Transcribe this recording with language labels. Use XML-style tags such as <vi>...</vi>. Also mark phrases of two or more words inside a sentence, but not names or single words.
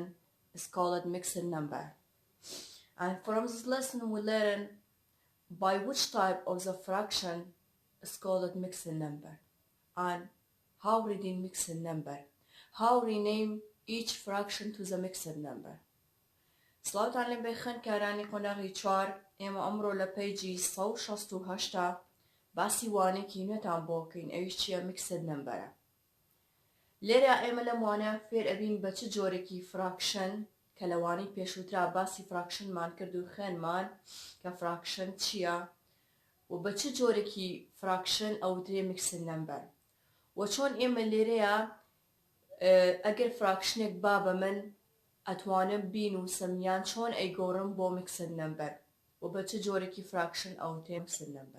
<en>It's called mixed number, and from this lesson we learn by which type of the fraction is called mixed number, and how reading mixed number, how rename each fraction to the mixed number.</en> <ckb>سڵاو تعلیم بخن کارانی قۆناغی 4 ئێمە ئەمڕۆ لە پەیجی 168 باسی وانێکی نوێتان بۆ بکەین. ئەویش چییە؟</ckb> <en>mixed number.</en> <ckb>لێرە ئێمە لەم وانە فێر ئەبین بە چ جۆرێکی فراکشن کە لەوانەی پێشووترا باسی فراکشنمان کرد و خوێنمان کە فراکشن چییە و بە چ جۆرێکی فراکشن ئەوترێ</ckb> <en>mixed number</en> <ckb>و چۆن ئێمە لێرەیە ئەگەر فراکشنێک با بە من ئەتوانم بینووسم یان چۆن ئەیگۆڕم بۆ</ckb> <en>mixed number</en> <ckb>و بە چ جۆرێکی فراکشن ئەوتێ</ckb> <en>mixed number.</en>